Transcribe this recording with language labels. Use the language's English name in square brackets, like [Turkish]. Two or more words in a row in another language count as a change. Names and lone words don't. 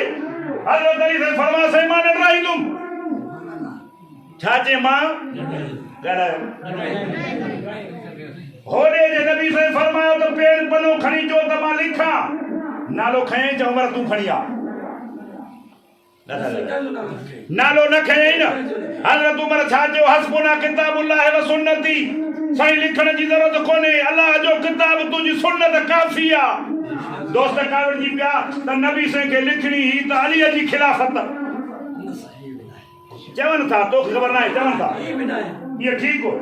[Sindhi] हज़रत अली साईं फरमायो साईं मां न ड्राहींदुमि। छा चए मां होॾे जे नबी साईं फरमायो त पेर पनो खणी अचो त मां लिखां। नालो खयईं त उमर तूं खणी आ, नालो न खयईं न। हज़रत उमर छा चयो? [Arabic] حسبنا كتاب الله وسنتي. [Sindhi] साईं लिखण जी ज़रूरत कोन्हे, अल्लाह जो किताब तुंहिंजी सुन्नत काफ़ी आहे। दोस्त कावड़ जी पिया त नबी साईं खे लिखणी ही त अलीअ जी खिलाफ़त चवनि था, तोखे ख़बर न आहे, चवनि था [Hindi] ये ठीक हो।